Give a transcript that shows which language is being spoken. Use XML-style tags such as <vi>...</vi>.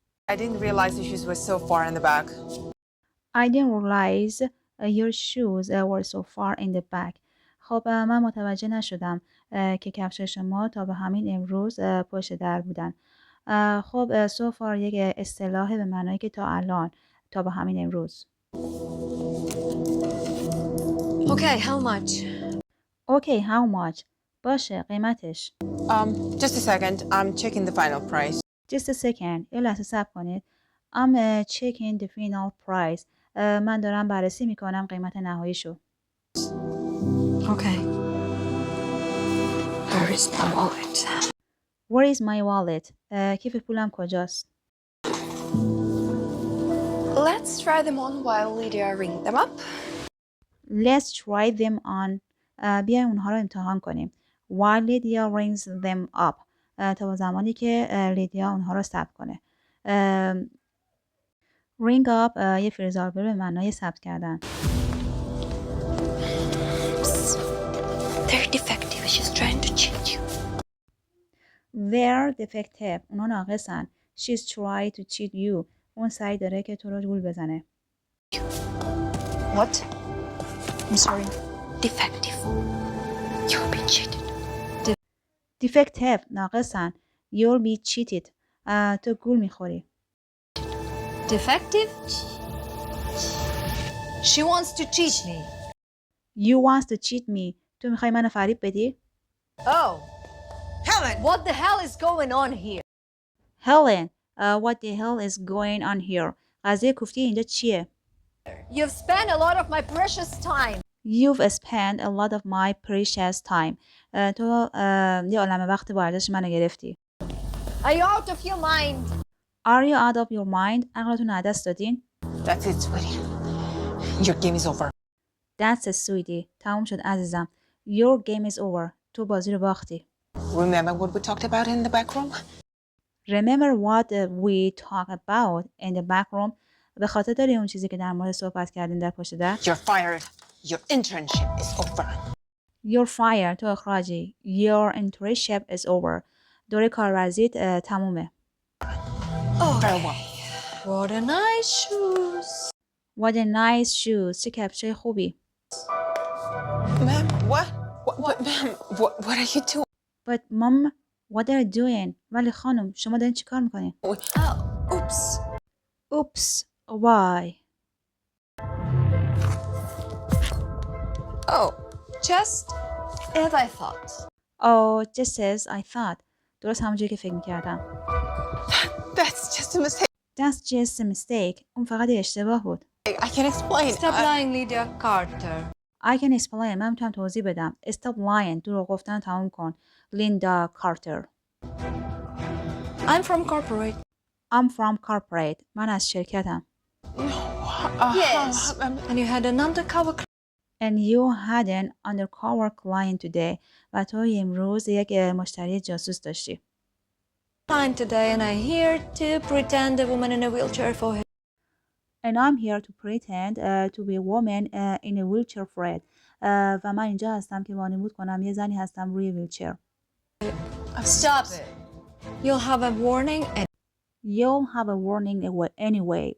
<en>I didn't realize the shoes were so far in the back. I didn't realize your shoes were so far in the back.</en> <fa>خب من متوجه نشدم که کفش شما تا به همین امروز پشت در بودن. خب</fa> <en>so far</en> <fa>یک اصطلاح به معنایی که تا الان، تا به همین امروز.</fa> <en>Okay, how much? Okay, how much?</en> <fa>باشه، قیمتش.</fa> <en>Just a second. I'm checking the final price. Just a second.</en> <fa>یه لحظه صبر کنید.</fa> <en>I'm checking the final price.</en> <fa>من دارم بررسی میکنم قیمت نهاییشو.</fa> <en>Okay. Where is my wallet? Where is my wallet?</en> <fa>کیف پولم کجاست؟</fa> <en>Let's try them on while Lydia ring them up. Let's try them on.</en> <fa>بیاین اونها رو امتحان کنیم.</fa> <en>While Lydia rings them up.</en> <fa>تا زمانی که لیدیا اونها رو ثبت کنه.</fa> <en>Ring up</en> <fa>یه فریزاربر به معنای ثبت کردن.</fa> <en>They're defective. She's trying to cheat you. They're defective.</en> <fa>اونا ناقصن.</fa> <en>She's trying to cheat you.</en> <fa>اون سعی داره که تو رو گول بزنه.</fa> <en>What? I'm sorry. Defective. You'll be cheated. Defective.</en> <fa>ناقصن.</fa> <en>You'll be cheated.</en> <fa>تو گول میخوری.</fa> <en>Defective? She wants to cheat me. You want to cheat me.</en> <fa>تو میخوای منو فریب بدی؟</fa> <en>Oh. Helen! What the hell is going on here? Helen, what the hell is going on here?</en> <fa>قضیه کوفتی اینجا چیه؟</fa> <en>You've spent a lot of my precious time. You've spent a lot of my precious time.</en> <fa>تو یه عالمه وقت با ارزش منو گرفتی.</fa> <en>Are you out of your mind? Are you out of your mind?</en> <fa>عقلتون از دست دادین؟</fa> <en>That's it, sweetie. Your game is over. That's it, sweetie.</en> <fa>تموم شد عزیزم.</fa> <en>Your game is over.</en> <fa>تو بازی رو باختی.</fa> <en>Remember what we talked about in the back room? Remember what we talked about in the back room?</en> <fa>به خاطر داری اون چیزی که در مورد صحبت کردیم در پشت در؟</fa> <en>You're fired. Your internship is over. You're fired.</en> <fa>تو اخراجی.</fa> <en>Your internship is over.</en> <fa>دوره کارورزیت تمومه.</fa> <en>Farewell. What a nice shoes. What a nice shoes.</en> <fa>چه کفشای خوبی.</fa> <en>Ma'am, what, ma'am, what are you doing? But mom, what are you doing?</en> <fa>ولی خانم شما دارین چی کار میکنین؟</fa> <en>Oops. Oops. Why? Oh, just as I thought. Oh, just as I thought.</en> <fa>درست همونجوری که فکر میکردم.</fa> <en>That's just a mistake. That's just a mistake.</en> <fa>اون فقط یه اشتباه بود.</fa> <en>I can explain. Stop lying, Lydia Carter. I can explain.</en> <fa>من میتونم توضیح بدم.</fa> <en>Stop lying.</en> <fa>دروغ گفتن تموم کن. لیندا کارتر.</fa> <en>I'm from corporate. I'm from corporate.</en> <fa>من از شرکتم.</fa> <en>Yes. And you had an undercover And you had an undercover client today.</en> <fa>و تو امروز یک مشتری جاسوس داشتی.</fa> <en>client today, and I'm here to pretend a woman in a wheelchair for him. And I'm here to pretend to be a woman in a wheelchair for it.</en> <fa>و من اینجا هستم که وانمود کنم یه زنی هستم روی ویلچر.</fa> <en>Stop it. You'll have a warning You'll have a warning anyway.</en>